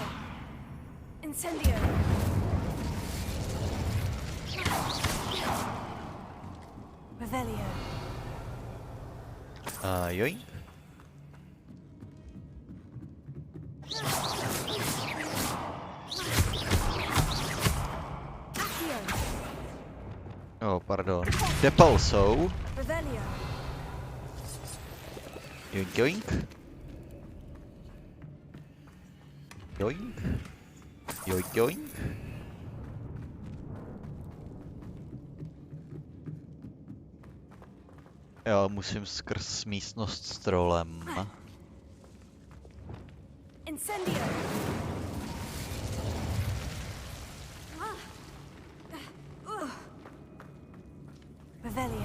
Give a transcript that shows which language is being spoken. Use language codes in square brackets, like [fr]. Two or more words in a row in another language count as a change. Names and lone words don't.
[cs] Incendio. Revelio. Yoink. Accio. Oh, pardon. Depal jsou. Joink, joink. Joink. Joink, joink. Jo, musím skrz místnost s trolem. Incendio. Revelio.